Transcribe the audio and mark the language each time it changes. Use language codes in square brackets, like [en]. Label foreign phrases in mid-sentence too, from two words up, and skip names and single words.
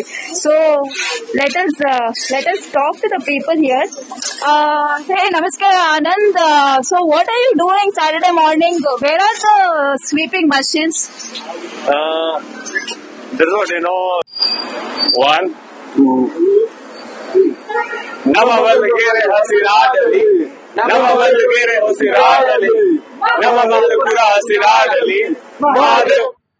[en] So let us talk to the people here. Hey, Namaskar Anand. So what are you doing Saturday morning? Where are the sweeping machines? There's what, 1, 2. [kn] ನಮ್ಮ ಬದುಕಿರೆ ಹಸಿರಾಗಲಿ ನಮ್ಮ ಮಧುಗೆರೆ ಉಸಿರಾಗಲಿ, ನಮ್ಮ ಮಧುಪುರ ಹಸಿರಾಗಲಿ. ಮಹಾದೇವ್